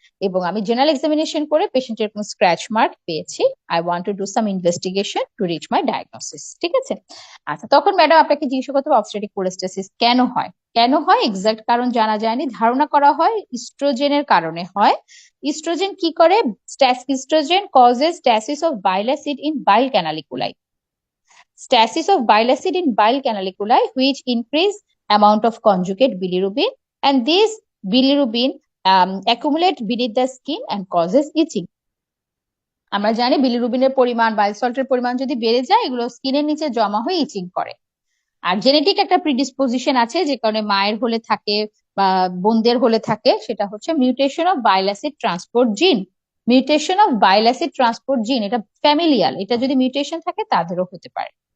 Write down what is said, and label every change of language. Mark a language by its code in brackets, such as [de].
[bn] এবং আমি general examination করে পেশেন্টের কোনো স্ক্র্যাচ মার্ক পেয়েছি। [en] I want to do some investigation to reach my diagnosis. [bn] ঠিক আছে? আচ্ছা, তখন ম্যাডাম আপনাকে জিজ্ঞাসা করতে হবে অবস্ট্রেটিক কোলোস্টাসিস কেন হয়। কেন হয় এক্সাক্ট কারণ জানা যায়নি, ধারণা করা হয় ইস্ট্রোজেনের কারণে হয়। ইস্ট্রোজেন কি করে? [en] Oestrogen causes stasis of bile acid in bile canaliculi, stasis of bile acid in bile canaliculi, which increase amount of conjugate bilirubin, and this bilirubin accumulate beneath the skin and causes itching. [bn] আমরা জানি বিলিরুবিনের পরিমাণ, বাইল সল্টের পরিমাণ যদি বেড়ে যায়, এগুলো স্কিনের নিচে জমা হয়ে ইচিং করে। আর জেনেটিক একটা প্রিডিসপোজিশন আছে, যে কারণে মায়ের হলে থাকে বা বোনদের হলে থাকে, সেটা হচ্ছে mutation of bile acid transport জিন। Mutation of bile acid transport জিন, এটা ফ্যামিলিয়াল, এটা যদি মিউটেশন থাকে তাদেরও হতে পারে।